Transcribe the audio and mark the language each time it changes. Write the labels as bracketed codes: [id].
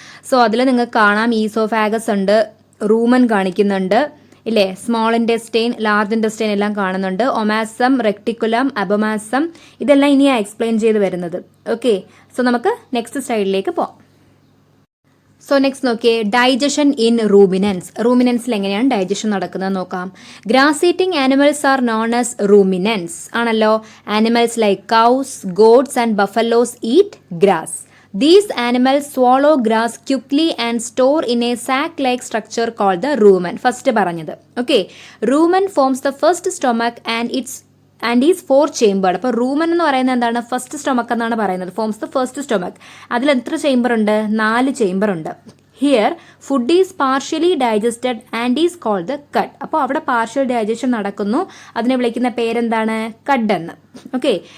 [ml] So അതിൽ നിങ്ങൾക്ക് കാണാം ഈസോഫാഗസ് ഉണ്ട്, റൂമൻ കാണിക്കുന്നുണ്ട് ഇല്ലേ, സ്മോൾ ഇൻറ്റസ്റ്റൈൻ, ലാർജ് ഇൻറ്റസ്റ്റൈൻ എല്ലാം കാണുന്നുണ്ട്, ഒമാസം, റെക്ടിക്കുലം, അബോമാസം, ഇതെല്ലാം ഇനിയാണ് എക്സ്പ്ലെയിൻ ചെയ്ത് വരുന്നത്. ഓക്കെ, സോ നമുക്ക് നെക്സ്റ്റ് സ്ലൈഡിലേക്ക് പോകാം. സോ നെക്സ്റ്റ് നോക്കിയേ, [en] Digestion in ruminants. [ml] റൂമിനൻസിൽ എങ്ങനെയാണ് ഡൈജഷൻ നടക്കുന്നത് നോക്കാം. [en] grass eating animals are known as ruminants [ml] ആണല്ലോ. [en] Animals like cows, goats and buffaloes eat grass. These animals swallow grass quickly and store in a sac-like structure called the rumen. [ml] First പറഞ്ഞത്. [en] Okay. Rumen forms the first stomach and is four chambered. [ml] അപ്പോൾ rumen എന്ന് പറയുന്നത് എന്താണ്? First stomach എന്നാണ് പറയുന്നത്. [en] Forms the first stomach. [ml] അതിൽ എത്ര chamber ഉണ്ട്? 4 ചേംബർ ഉണ്ട്. [en] Here food is partially digested and is called the cud. [ml] അപ്പോൾ അവിടെ പാർഷ്യൽ ഡൈജഷൻ നടക്കുന്നു. അതിനെ വിളിക്കുന്ന പേരെന്താണ്? കഡ് എന്ന്. ഓക്കെ.